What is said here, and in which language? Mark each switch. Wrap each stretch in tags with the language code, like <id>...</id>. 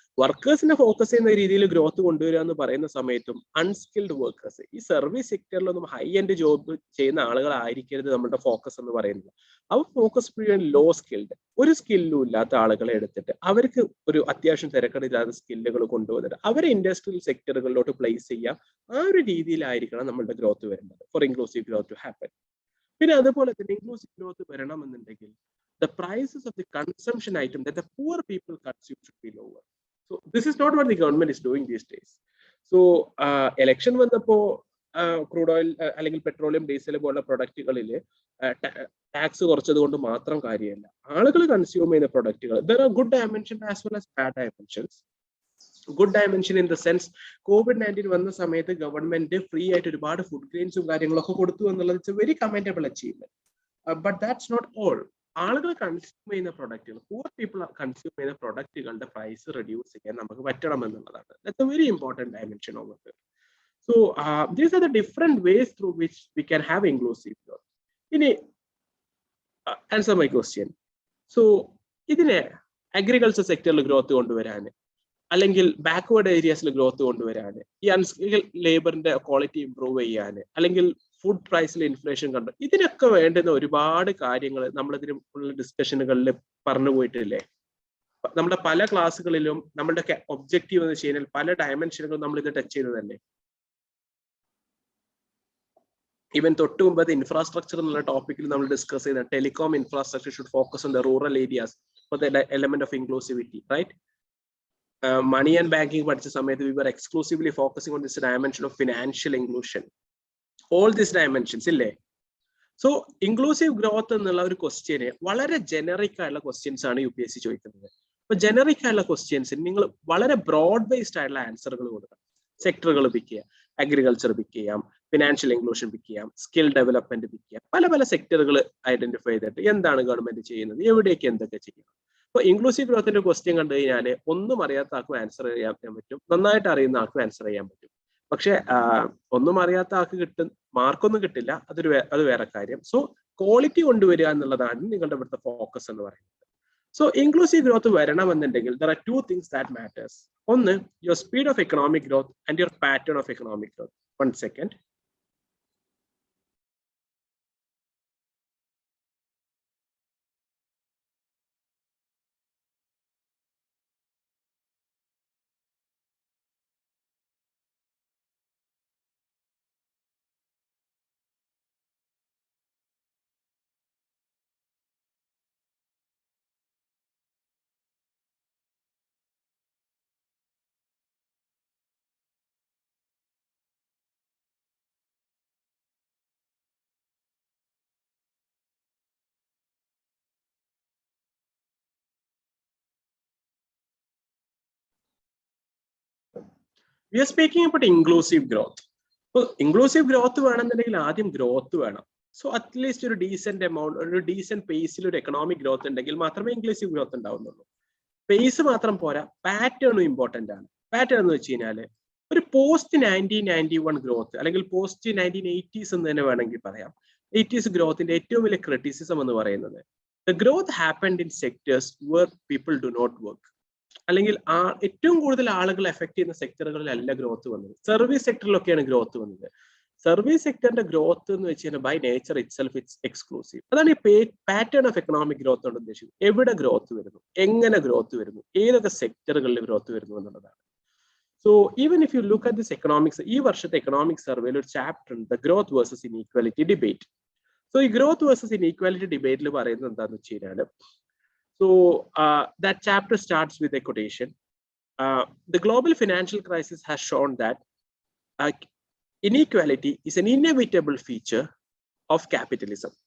<ml>വർക്കേഴ്സിനെ focus ചെയ്യുന്ന രീതിയിൽ growth കൊണ്ടുവരിക എന്ന് പറയുന്ന സമയത്തും അൺസ്കിൽഡ് വർക്കേഴ്സ്, ഈ സർവീസ് സെക്ടറിലൊന്നും ഹൈ എൻഡ് ജോബ് ചെയ്യുന്ന ആളുകളായിരിക്കരുത് നമ്മുടെ ഫോക്കസ് എന്ന് പറയുന്നത്. അവർ ഫോക്കസ് ചെയ്യാൻ ലോ സ്കിൽഡ്, ഒരു സ്കില്ലും ഇല്ലാത്ത ആളുകളെ എടുത്തിട്ട് അവർക്ക് ഒരു അത്യാവശ്യം തിരക്കടില്ലാത്ത സ്കില്ലുകൾ കൊണ്ടുവന്നിട്ട് അവരെ ഇൻഡസ്ട്രിയൽ സെക്ടറുകളിലോട്ട് പ്ലേസ് ചെയ്യുക. ആ ഒരു രീതിയിലായിരിക്കണം നമ്മളുടെ ഗ്രോത്ത് വരുന്നത്</ml> <en>For inclusive growth to happen.</en> <ml>പിന്നെ അതുപോലെ തന്നെ inclusive growth വരണമെന്നുണ്ടെങ്കിൽ</ml> <en>the prices of the consumption item that the poor people consume should be lower. So this is not what the government is doing these days.</en> <ml>So election വന്നപ്പോ crude oil അല്ലെങ്കിൽ petroleum diesel പോലുള്ള പ്രൊഡക്റ്റുകളിൽ tax കുറച്ചത് കൊണ്ട് മാത്രം കാര്യമല്ല. ആളുകൾ consume ചെയ്യുന്ന പ്രൊഡക്റ്റുകൾ,</ml> <en>there are good dimensions as well as bad dimensions. Good dimension in the sense COVID-19</en> <ml>വന്ന സമയത്ത് ഗവൺമെന്റ് ഫ്രീ ആയിട്ട് ഒരുപാട് ഫുഡ് ഗ്രെയിൻസും കാര്യങ്ങളൊക്കെ കൊടുത്തു എന്നുള്ളത്</ml> <en>It's a very commendable achievement. But that's not all.</en> <ml>ആളുകൾ കൺസ്യൂം ചെയ്യുന്ന പ്രൊഡക്റ്റുകൾ, പൂർ പീപ്പിൾ കൺസ്യൂം ചെയ്യുന്ന പ്രൊഡക്റ്റുകളുടെ പ്രൈസ് റെഡ്യൂസ് ചെയ്യാൻ നമുക്ക് പറ്റണം എന്നുള്ളതാണ്.</ml> <en>That's a very important dimension of it. So these are the different ways through which we can have inclusive growth.</en> <ml>ഇനി</ml> <en>Answer my question.</en> <ml>So ഇതിനെ അഗ്രികൾച്ചർ സെക്ടറിൽ ഗ്രോത്ത് കൊണ്ടുവരാൻ അല്ലെങ്കിൽ ബാക്ക്വേർഡ് ഏരിയാസിൽ ഗ്രോത്ത് കൊണ്ടുവരാൻ, ഈ അൺസ്കിൽഡ് ലേബറിന്റെ ക്വാളിറ്റി ഇംപ്രൂവ് ചെയ്യാൻ, അല്ലെങ്കിൽ food പ്രൈസിൽ ഇൻഫ്ലേഷൻ കണ്ടു, ഇതിനൊക്കെ വേണ്ടുന്ന ഒരുപാട് കാര്യങ്ങൾ നമ്മളിതിന് ഉള്ള ഡിസ്കഷനുകളിൽ പറഞ്ഞു പോയിട്ടില്ലേ? നമ്മുടെ പല ക്ലാസ്സുകളിലും നമ്മുടെ ഒബ്ജക്റ്റീവ് എന്ന് വെച്ച് കഴിഞ്ഞാൽ പല ഡയമെൻഷനുകളും നമ്മൾ ഇത് ടച്ച് ചെയ്തതല്ലേ. ഈവൻ തൊട്ട് മുമ്പ് ഇൻഫ്രാസ്ട്രക്ചർ എന്നുള്ള ടോപ്പിക്കിൽ നമ്മൾ ഡിസ്കസ് ചെയ്ത</ml> <en>Telecom infrastructure should focus on the rural areas for the element of inclusivity, right? Money and banking</en> <ml>പഠിച്ച സമയത്ത്</ml> <en>we were exclusively focusing on this dimension of financial inclusion. All these dimensions ഇല്ലേ?</en> <ml>So inclusive growth എന്നുള്ള ഒരു question വളരെ generic ആയിട്ടുള്ള questions ആണ് UPSC ചോദിക്കുന്നത്. അപ്പൊ ജനറിക് ആയിട്ടുള്ള ക്വസ്റ്റ്യൻസിന് നിങ്ങൾ വളരെ ബ്രോഡ് ബേസ്ഡ് ആയിട്ടുള്ള ആൻസറുകൾ കൊടുക്കണം. സെക്ടറുകൾ പിക്ക് ചെയ്യാം, അഗ്രികൾച്ചർ പിക്ക് ചെയ്യാം, ഫിനാൻഷ്യൽ ഇൻക്ലൂഷൻ പിക്ക് ചെയ്യാം, സ്കിൽ ഡെവലപ്മെന്റ് പിക്ക് ചെയ്യാം. പല പല സെക്ടറുകൾ ഐഡന്റിഫൈ ചെയ്തിട്ട് എന്താണ് ഗവൺമെന്റ് ചെയ്യുന്നത്, എവിടേക്ക് എന്തൊക്കെ ചെയ്യണം. അപ്പൊ ഇൻക്ലൂസീവ് ഗ്രോത്തിന്റെ ക്വസ്റ്റ്യൻ കണ്ടു കഴിഞ്ഞാൽ ഒന്നും അറിയാത്ത ആൾക്കും ആൻസർ ചെയ്യാൻ പറ്റും, നന്നായിട്ട് അറിയുന്ന ആൾക്കും ആൻസർ ചെയ്യാൻ പറ്റും. പക്ഷെ ഒന്നും അറിയാത്ത ആൾക്ക് മാർക്കൊന്നും കിട്ടില്ല, അത് വേറെ കാര്യം. സോ ക്വാളിറ്റി കൊണ്ടുവരിക എന്നുള്ളതാണ് നിങ്ങളുടെ ഇവിടുത്തെ ഫോക്കസ് എന്ന് പറയുന്നത്. So inclusive growth വരണമെന്നുണ്ടെങ്കിൽ</ml> <en>there are two things that matters. ഒന്ന്, your speed of economic growth and your pattern of economic growth. 1 second. We are speaking about inclusive growth.</en> <ml>So inclusive growth വേണമെന്നുണ്ടെങ്കിൽ ആദ്യം growth വേണം. So at least ഒരു decent amount, ഒരു decent പേസിൽ ഒരു economic growth ഉണ്ടെങ്കിൽ മാത്രമേ inclusive growth ഉണ്ടാവുന്നുള്ളൂ. Pace മാത്രം പോരാ, പാറ്റേണും ഇമ്പോർട്ടന്റ് ആണ്. പാറ്റേൺ എന്ന് വെച്ച് കഴിഞ്ഞാല് ഒരു പോസ്റ്റ് 1991 ഗ്രോത്ത് അല്ലെങ്കിൽ പോസ്റ്റ് 1980s എന്ന് തന്നെ വേണമെങ്കിൽ പറയാം. 80s ഗ്രോത്തിന്റെ ഏറ്റവും വലിയ ക്രിറ്റിസിസം എന്ന് പറയുന്നത്</ml> <en>the growth happened in sectors where people do not work.</en> <ml>അല്ലെങ്കിൽ ഏറ്റവും കൂടുതൽ ആളുകൾ എഫക്ട് ചെയ്യുന്ന സെക്ടറുകളിലല്ല ഗ്രോത്ത് വന്നത്, സർവീസ് സെക്ടറിലൊക്കെയാണ് ഗ്രോത്ത് വന്നത്. സർവീസ് സെക്ടറിന്റെ ഗ്രോത്ത് എന്ന് വെച്ച് കഴിഞ്ഞാൽ</ml> <en>By nature itself it's exclusive.</en> <ml>അതാണ് ഈ പാറ്റേൺ ഓഫ് എക്കണോമിക് ഗ്രോത്ത് കൊണ്ട് ഉദ്ദേശിക്കുന്നത്. എവിടെ ഗ്രോത്ത് വരുന്നു, എങ്ങനെ ഗ്രോത്ത് വരുന്നു, ഏതൊക്കെ സെക്ടറുകളിൽ ഗ്രോത്ത് വരുന്നു എന്നുള്ളതാണ്.</ml> <en>so even if you look at this economics,</en> <ml>ഈ വർഷത്തെ എക്കണോമിക് സർവേയിൽ ഒരു ചാപ്റ്റർ ഉണ്ട്,</ml> <en>The growth versus inequality debate.</en> <ml>So ഈ ഗ്രോത്ത് വേഴ്സസ് ഇൻഈക്വാലിറ്റി ഡിബേറ്റിൽ പറയുന്നത് എന്താണെന്ന് വെച്ച് കഴിഞ്ഞാൽ,</ml> <en>so that chapter starts with a quotation. The global financial crisis has shown that inequality is an inevitable feature of capitalism.</en>